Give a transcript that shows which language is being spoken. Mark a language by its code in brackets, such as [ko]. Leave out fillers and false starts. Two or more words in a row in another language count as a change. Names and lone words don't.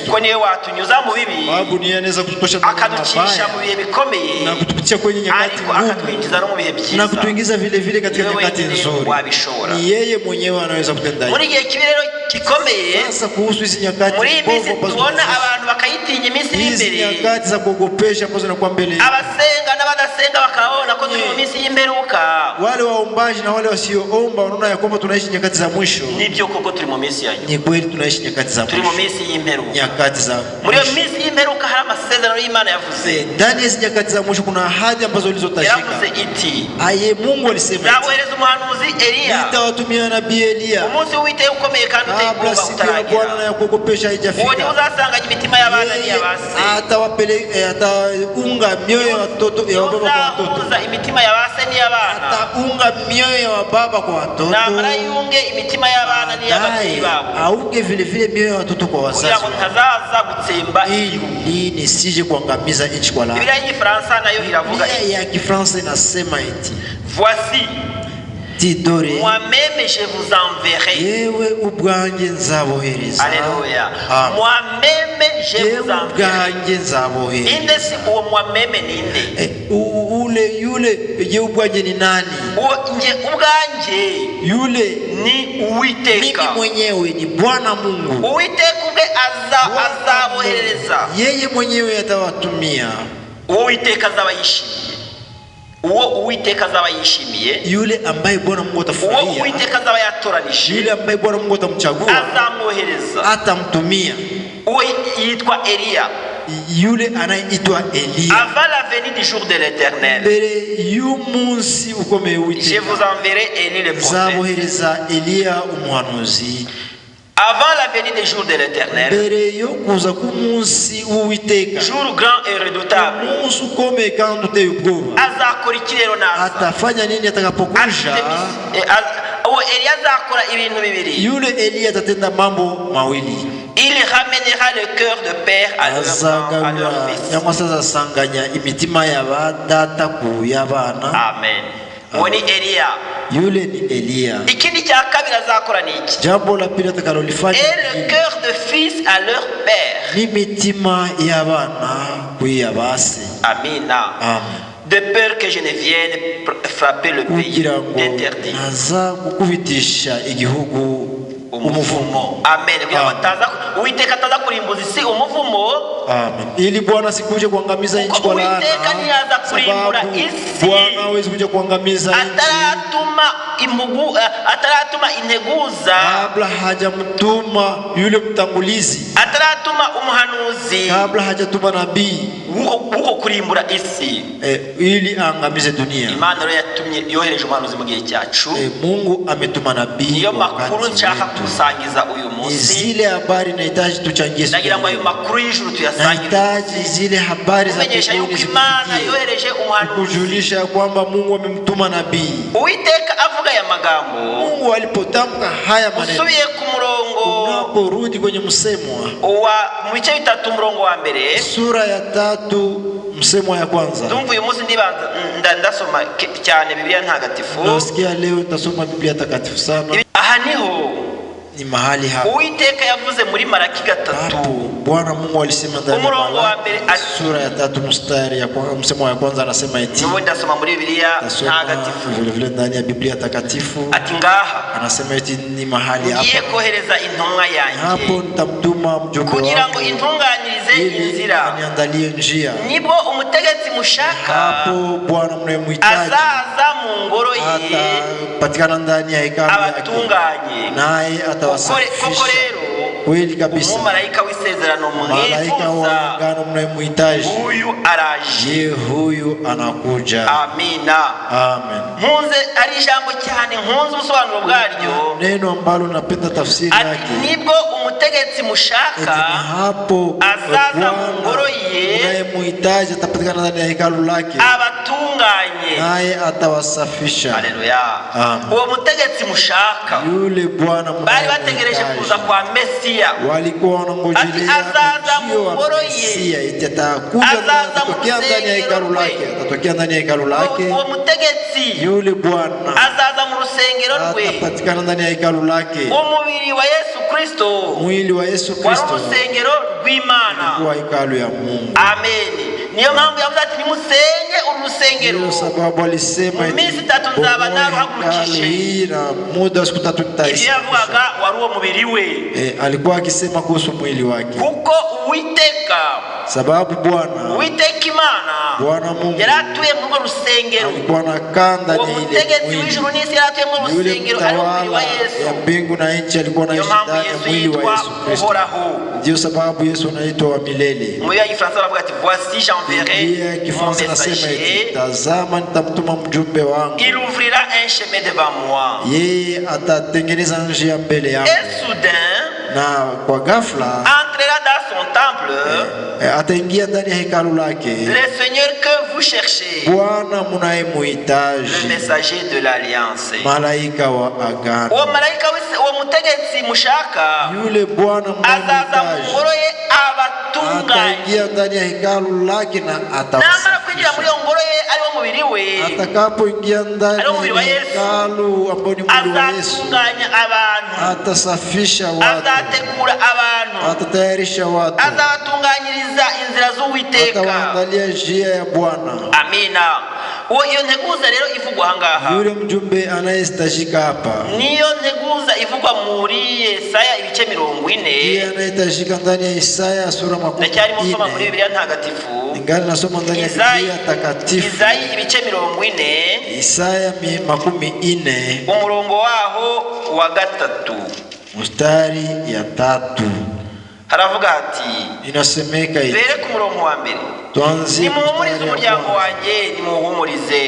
[rw] kuko niwe watunyuza mu bibi [sw] sababu niye anaweza kututosha ndani ya [rw] akaducisha [sw] mabaya [rw] mu bihe bikomeye, [sw] na kutupitia kwenye nyakati [rw] ariko [sw] ngumu [rw] akatwinjiza no mu bihe [sw] na [rw] byiza. [sw] kutuingiza vile vile katika [rw] Niwe [sw] nyakati [rw] wenyine [sw] nzuri. [rw] wabishobora. [sw] Ni yeye mwenyewe anaweza kutenda [rw] muri gihe kibirero gikomeye [sw] Sasa kuhusu hizi nyakati [rw] muri [sw] mbovu [rw] minsi [sw] ambazo [rw] tubona [sw] tunaishi. [rw] abantu bakayitinya iminsi [sw] Hizi [rw] y'imbere [sw] nyakati za kuogopesha ambazo zinakuwa mbele. [rw] abasenga n'abadasenga bakabona ko turi mu minsi y'imperuka [sw] Wale waombaji na wale wasioomba wanaona ya kwamba tunaishi nyakati za mwisho. [rw] nibyo koko turi mu minsi ya nyuma [sw] Ni kweli tunaishi nyakati za [rw] turi mu [sw] mwisho. [rw] minsi y'imperuka [sw] Nyakati za [rw] muri iyo [sw] mwisho. [rw] minsi y'imperuka hari amasezerano y'Imana yavuze [sw] Ndani ya hizi nyakati za mwisho kuna ahadi ambazo zilizotajika. [rw] yaravuze iti [sw] Aye Mungu alisema [rw] nzabohereza umuhanuzi Eliya [sw] nitawatumia nabii Eliya [rw] umunsi w'Uwiteka ukomeye kandi uteye [sw] kabla [rw] ubwoba [sw] siku ya Bwana [rw] utaragera [sw] na ya kuogopesha [rw] uwo niwe [sw] haijafika. [rw] uzasanganya imitima y'abana n'iy'abase [sw] Ataunga mioyo ya watoto ya baba kwa watoto. [rw] uzahuza imitima y'abase n'iy'abana [sw] Ataunga mioyo ya baba kwa watoto. [rw] namara yunge imitima y'abana n'iy'ababyeyi babo [sw] Auge vile vile mioyo ya watoto kwa wazazi. [rw] kugira ngo ntazaza gutsemba igihugu. [sw] Ili nisije kuangamiza nchi kwa laana. [rw] Biblia y'Igifaransa nayo iravuga [sw] Biblia ya Kifaransa inasema eti [fr] voici tidore moi-même je vous enverrai. [rw] yewe ubwanjye nzabohereza. Alléluia. Amen. [fr] Moi-même je [rw] Yewe [fr] vous enverrai. [rw] ubwanjye nzabohereza. Inde si uwo moi-même ninde? [sw] Ule yule yewe ubwanjye ni nani? [rw] Uwo nje ubwanje [sw] Yule [rw] ni Uwiteka. [sw] mimi mwenyewe ni Bwana Mungu. [rw] Uwiteka ubwe azaboherereza. [sw] Yeye mwenyewe atawatumia. [rw] Uwo Uwiteka azaba yishimiye. Uwo Uwiteka azaba yishimiye. [sw] Yule ambaye Bwana Mungu [rw] Uwo [sw] atafurahia. [rw] Uwiteka azaba yatoranije. [sw] Yule ambaye Bwana Mungu atamchagua [rw] azamwohereza. [sw] atamtumia. [rw] Uwo yitwa Eliya. [sw] Yule anaitwa Eliya. [fr] Avant la venue du jour de l'Éternel, [rw] Mbere y'umunsi ukomeye [fr] je [rw] w'Uwiteka [fr] vous enverrai Élie le prophète. [rw] nzabohereza Eliya umuhanuzi. [fr] Avant la venue des jours de l'Éternel, [rw] Mbere yo kuza k'umunsi w'Uwiteka, [fr] jour grand et redoutable, [rw] umunsi ukomeye kandi uteye ubwoba, azakora iki rero naza? [sw] atafanya nini atakapokuja? [rw] Uwo Eliya azakora ibintu bibiri. [sw] Yule Eliya atatenda mambo mawili. [fr] Il ramènera le cœur de père à leur [rw] Azagarura [fr] fils. [rw] cyangwa se azasanganya imitima y'abadata ku y'abana. Amen. Uwo ni Eliya. [sw] Yule ni Eliya. [rw] Ikindi cya kabiri azakora ni iki? [sw] Jambo la pili atakalolifanya [fr] Et le cœur de fils à leur père. [rw] ni imitima y'abana ku y'abase. [sw] Amina. Amen. [fr] De peur que je ne vienne frapper le pays [rw] Kugira ngo [fr] d'interdit. [rw] naza gukubitisha igihugu umuvumo. Amen. Kugira ngo ataza Uwiteka ataza kurimbuza isi umuvumo. Amen. [sw] Ili Bwana sikuje kuangamiza nchi kwa laana. [rw] Uwiteka ntiyaza kurimbura [sw] Sababu [rw] isi [sw] Bwana hawezi kuja kuangamiza nchi [rw] ataratuma integuza, [sw] kabla hajamtuma yule mtangulizi, [rw] ataratuma umuhanuzi [sw] kabla hajatuma nabii [rw] uko kurimbura isi. [sw] ili aangamize dunia. [rw] Imana rero yatumye yohereje umuhanuzi mu gihe cyacu. [sw] Mungu ametuma nabii. [rw] Niyo makuru nshaka kusangiza uyu munsi. [sw] Zile habari nahitaji tuchangie. [rw] Ndagira ngo ayo makuru y'ijuru tuyasangize. [sw] Nahitaji zile habari za [rw] kumenyesha yuko Imana yohereje umuhanuzi, [sw] kujulisha kwamba Mungu amemtuma nabii. [rw] Uwiteka avuga ya magambo, [sw] Mungu alipotamka haya maneno, [rw] usubiye ku murongo, [sw] unaporudi kwenye msemo [rw] wa mu bice bitatu umurongo wa mbere, [sw] sura ya 3 msemo ya kwanza. [rw] Ndumva uyu munsi ndasoma cyane Biblia ntagatifu. [sw] Nasikia leo nitasoma Biblia takatifu sana. [rw] Aha niho [sw] ni mahali hapa [rw] Uwiteka yavuze muri Malaki 3. [sw] Bwana Mungu alisema ndani ya Malaki sura ya 3 mstari ya kwanza, msemo ya kwanza anasema eti. [rw] Niwe ndasoma muri Biblia ntagatifu. [sw] Vile vile ndani ya Biblia takatifu. [rw] Ati ngaha [sw] anasema eti ni mahali hapa. [rw] Ngiye kohereza intumwa yanjye. [sw] Hapo nitamtuma mjumbe wangu. [rw] Kugira ngo intunganyirize inzira. [sw] Aniandalie njia. [rw] Nibwo umutegetsi mushaka. [sw] Hapo Bwana mnayemhitaji. [rw] Azaza mu ngoro ye. [sw] Atapatikana ndani ya hekalu yake. [rw] Abatunganye. [sw] Naye atawasafisha. [rw] Koko rero [sw] kweli kabisa. [rw] Umumarayika w'isezerano [sw] Malaika wa agano mnayemhitaji. [rw] Huyu araje. [sw] Huyu anakuja. Amina. Amen. [rw] Nkunze ari ijambo cyane, nkunze ubusobanuro bwaryo. [sw] Neno ambalo napenda tafsiri yake. [rw] Nibwo umutegetsi mushaka. [sw] Hapo [rw] azaza mu ngoro ye. [sw] Mnayemhitaji atapatikana ndani ya hekalu lake. [rw] Abatunganye. [sw] Naye atawasafisha. [rw] Haleluya. Uwo mutegetsi mushaka. [sw] Yule Bwana [rw] bari bategereje kuza kwa Mesia. [sw] Walikuwa wanangojelea [rw] azaza mu ngoro ye. [sw] Atatokea ndani ya hekalu lake. Atatokea ndani ya hekalu lake. [rw] Uwo mutegetsi. [sw] Yule Bwana [rw] azaza mu rusengero rwe. [sw] Atapatikana ndani ya hekalu lake. [rw] Umubiri wa Yesu Kristo. [sw] Mwili wa Yesu Kristo. [rw] Wa rusengero rw'Imana. [sw] Kwa hekalu ya Mungu. Amen. [rw] niyo mpamvu yavuze ati nimusenge urusengero [sw] Ndio sababu alisema [rw] mu minsi 3 nzaba naruhagurukije. [sw] na muda wa siku 3 [rw] ibyo [sw] tutaisha. [rw] yavugaga wari uwo mubiri we, [sw] Alikuwa akisema kuhusu mwili wake, [rw] kuko Uwiteka [sw] Uwiteka Bwana Mungu [rw] yari atuye mu rusengero. [sw] alikuwa anakaa ndani [rw] uwo [sw] ya ile [rw] mutegetsi [sw] mwili. [rw] w'ijuru n'isi yari atuye mu [sw] Yule [rw] rusengero ari umubiri wa [sw] mtawala [rw] Yesu. [sw] ya mbingu na nchi alikuwa [rw] niyo [sw] anaishi [rw] mpamvu [sw] ndani ya [rw] Yesu [sw] mwili wa [rw] yitwa [sw] Yesu Kristo. [rw] uhoraho. [sw] Ndio sababu Yesu anaitwa wa milele. [rw] Mu Gifaransa baravuga ati [fr] voici j'enverrai [sw] Biblia [fr] mon [sw] Kifaransa nasema [fr] messager, [sw] eti, tazama nitamtuma mjumbe wangu, [fr] il ouvrira un chemin devant moi. [sw] yeye atatengeneza njia mbele yangu. [fr] Et soudain [sw] Na kwa ghafla [fr] entrera dans son temple [sw] ataingia ndani ya hekalu lake [fr] le Seigneur que vous cherchez, [sw] Bwana munayemuhitaji, [fr] le messager de l'alliance. [sw] malaika wa agano. [rw] uwo malaika uwo mutegetsi mushaka [sw] Yule Bwana [rw] azaza mu [sw] munayemuhitaji [rw] ngoro ye abatunganye. [sw] ataingia ndani ya hekalu lake na [rw] namara kwinjira muri iyo ngoro ye ariwo mubiri we, [sw] atakapoingia ndani [rw] Ari umubiri wa [sw] ya [rw] Yesu. [sw] hekalu ambao ni mwili wa Yesu, [rw] azatunganya abantu, [sw] atasafisha watu, [rw] azategura abantu, [sw] atatayarisha watu, [rw] azabatunganyiriza inzira z'Uwiteka. [sw] atawaandalia njia ya Bwana. Amina. [rw] Iyo nteguza rero ivugwa ahangaha, [sw] Yule mjumbe anayestajika hapa [rw] niyo nteguza ivugwa muri Yesaya ibice 40. [sw] ndiye anayetajika ndani ya Isaya sura [rw] ndacyarimo nsoma muri [sw] 40. [rw] Bibiliya ntagatifu, [sw] Ingani nasoma ndani ya Biblia takatifu [rw] Isayi ibice 40 [sw] Isaya 40 [rw] umurongo waho wa 3 [sw] mstari ya 3 [rw] haravuga ati, [sw] inasemeka hivi. [rw] bere ku murongo wa mbere, [sw] Tuanzie [rw] nimuhumurize [sw] mstari [rw] umuryango [sw] wa [rw] wanjye, nimuhumurize,